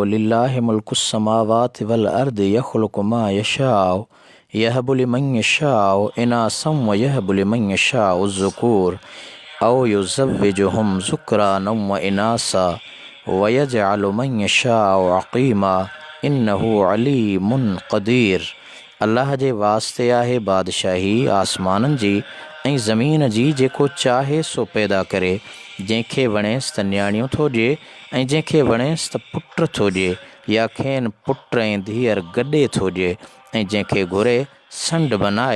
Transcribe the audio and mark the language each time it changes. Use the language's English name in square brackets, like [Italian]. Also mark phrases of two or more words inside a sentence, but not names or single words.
[Arabic] لله ملك السماوات والأرض يخلق ما يشاء يهب لمن يشاء إناثا ويهب لمن يشاء ذكور أو يزوجهم ذكرانا وإناثا ويجعل من يشاء عقيما إنه عليم قدير. [Sindhi] अल्लाह जे वास्ते आहे बादशाही आसमाननि जी ऐं ज़मीन जी, जेको चाहे सो पैदा करे। जंहिंखे वणेसि त नियाणियूं थो ॾिए ऐं जंहिंखे वणेसि त पुट थो ॾिए, या खेनि पुट ऐं धीअर गॾे थो ॾिए, ऐं जंहिंखे घुरे संड बनाए।